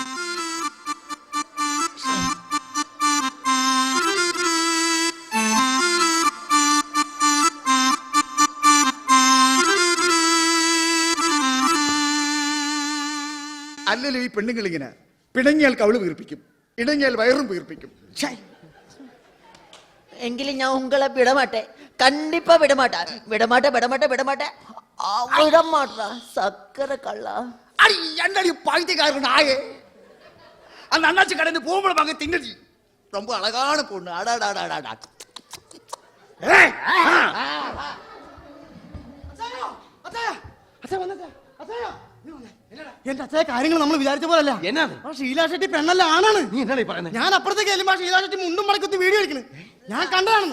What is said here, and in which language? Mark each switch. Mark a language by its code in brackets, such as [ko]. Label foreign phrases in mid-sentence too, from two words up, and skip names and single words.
[ml] അല്ലല്ലോ ഈ പെണ്ണുങ്ങൾ ഇങ്ങനെ പിണങ്ങിയാൽ കവിള് വീർപ്പിക്കും, ഇണങ്ങിയാൽ വയറും വീർപ്പിക്കും. എങ്കിലും ഞാൻ [ta] உங்களை விடமாட்டேன், கண்டிப்பா விடமாட்டேன் சக்கர கள்ளா. பாய்த்திக்காரன் அந்த அண்ணாச்சி கடைந்து பூம்பளை வாங்க திங்கடி ரொம்ப அழகான பொண்ணு. அடாடாடாடா. [ml] എന്റെ അച്ഛാ, കാര്യങ്ങൾ നമ്മൾ വിചാരിച്ച പോലല്ല. എന്നാണ്? ഷീലാ ഷെട്ടി പെണ്ണല്ല, ആണാണ്. നീ എന്നാണ് പറയുന്നത്? ഞാൻ അപ്പുറത്തേക്ക് ചെല്ലുമ്പോ ഷീലാ ഷെട്ടി മുണ്ടും മടക്കത്ത് വീഡിയോ എടുക്കണ്. ഞാൻ കണ്ടതാണെന്ന്.